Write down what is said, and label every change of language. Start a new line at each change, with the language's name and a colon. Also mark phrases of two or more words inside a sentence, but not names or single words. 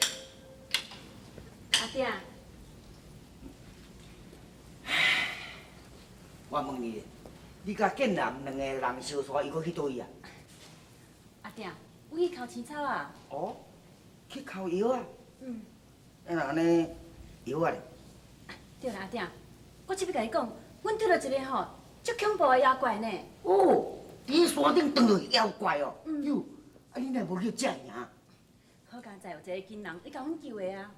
Min Nan Chinese: 阿爹，我问你，你甲建南两个人相娶，伊搁去倒位啊？阿爹，我去烤青草啊。哦，去烤药啊？嗯。那安尼药啊咧？对啦，阿爹，我这要甲你讲，阮拄到一个吼足恐怖的妖怪呢。哦，伫山顶撞到妖怪哦。嗯哟，啊你若无去遮尔？好佳在有一个金人，伊甲阮救的啊。